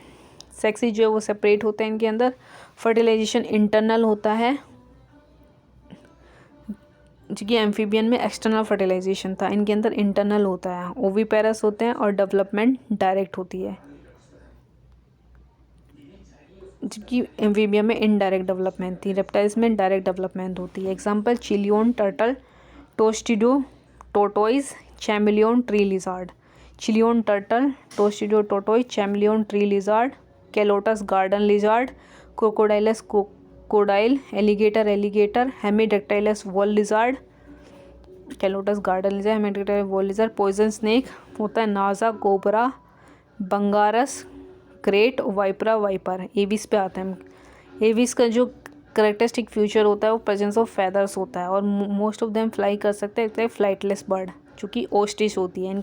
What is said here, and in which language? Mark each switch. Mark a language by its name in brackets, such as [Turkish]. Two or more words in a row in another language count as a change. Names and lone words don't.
[Hindi] सेक्सी जो है वो सेपरेट होते हैं। इनके अंदर [English] fertilization internal [Hindi] होता है, जो कि एम्फीबियन में [English] external fertilization [Hindi] था। इनके अंदर इंटरनल होता है। ओविपेरस होते हैं, और [English] development direct [Hindi] होती है, जबकि एम्फीबियन में [English] indirect development [Hindi] थी। रेप्टाइल्स में [English] direct development [Hindi] होती है। [English] Example Chelonian turtle, Testudo tortoise, Chamaeleon tree lizard. Chelonian turtle, Testudo tortoise, Chamaeleon tree lizard, Calotes garden lizard, Crocodylus crocodile, alligator, Hemidactylus wall lizard, Calotes garden lizard, Hemidactylus wall lizard. poison snake [Hindi] होता है नाजा, कोबरा, बंगारस, क्रेट, वाइपरा वाइपर। एविस पे आते हैं। एविस का जो [English] characteristic feature [Hindi] होता है वो [English] presence of feathers [Hindi] होता है और [English] most of them fly [Hindi] कर सकते हैं, इसलिए [English] flightless bird [Hindi] जो कि ओस्ट्रिच होती है।